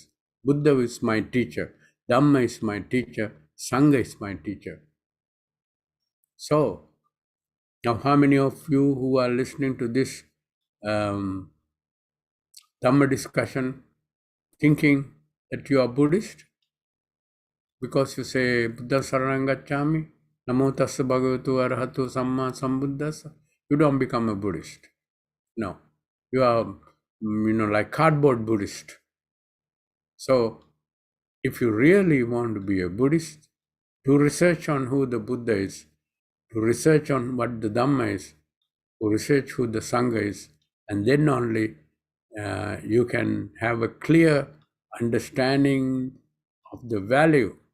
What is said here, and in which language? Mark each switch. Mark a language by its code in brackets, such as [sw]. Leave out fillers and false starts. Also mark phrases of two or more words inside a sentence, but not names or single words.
[en] Buddha is my teacher, Dhamma is my teacher, Sangha is my teacher. So, now how many of you who are listening to this Dhamma discussion thinking that you are Buddhist? Because you say [pi] Buddha Saranam Gacchami, Namo Tassa Bhagavato Arahato Samma Sambuddhassa, [en] you don't become a Buddhist. No, you are, like cardboard Buddhist. So, if you really want to be a Buddhist, do research on who the Buddha is, do research on what the Dhamma is, do research who the Sangha is, and then only you can have a clear understanding of the value